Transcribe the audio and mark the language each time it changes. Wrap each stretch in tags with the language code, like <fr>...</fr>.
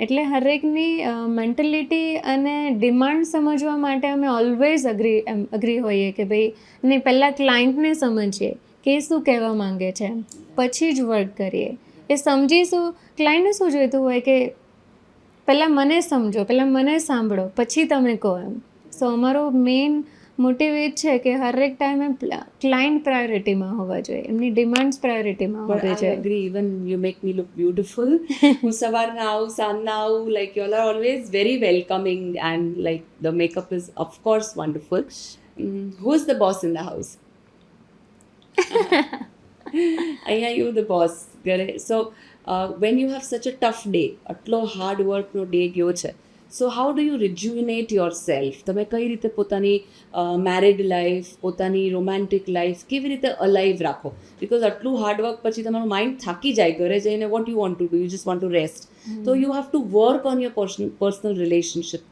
<gu>એટલે હરેકની મેન્ટેલિટી અને ડિમાન્ડ સમજવા માટે અમે ઓલવેઝ અગ્રી હોઈએ કે ભાઈ નહીં, પહેલાં ક્લાયન્ટને સમજીએ કે શું કહેવા માંગે છે, પછી જ વર્ક કરીએ. એ સમજીશું, ક્લાયન્ટને શું જોઈતું હોય કે પહેલાં મને સમજો, પહેલાં મને સાંભળો, પછી તમે કહો એમ. સો અમારો મેઇન મોટિવ એ છે કે હરેક ટાઈમે ક્લાયન્ટ પ્રાયોરિટીમાં હોવા જોઈએ, એમની ડિમાન્ડ્સ પ્રાયોરિટીમાં હોવી જોઈએ.</gu> <en>I agree, even you make me look beautiful.</en> <gu>હું સવારના આવું, સાંજના આવું,</gu> <en>like you all are always very welcoming and like the makeup is of course wonderful. Who is the boss in the house? અહીંયા you the boss. So when you have such a tough day,</en> <gu>આટલો hard વર્કનો day ગયો છે,</gu> <en>So how do you rejuvenate yourself?</en> <gu>તમે કઈ રીતે પોતાની married life, પોતાની રોમેન્ટિક લાઈફ કેવી રીતે અલાઈવ રાખો?</gu> <en>because</en> <gu>આટલું હાર્ડવર્ક પછી તમારું માઇન્ડ થાકી જાય, ઘરે જઈને</gu> <en>What you want to do, you just want to rest, તો you have to work on your personal relationship.</en>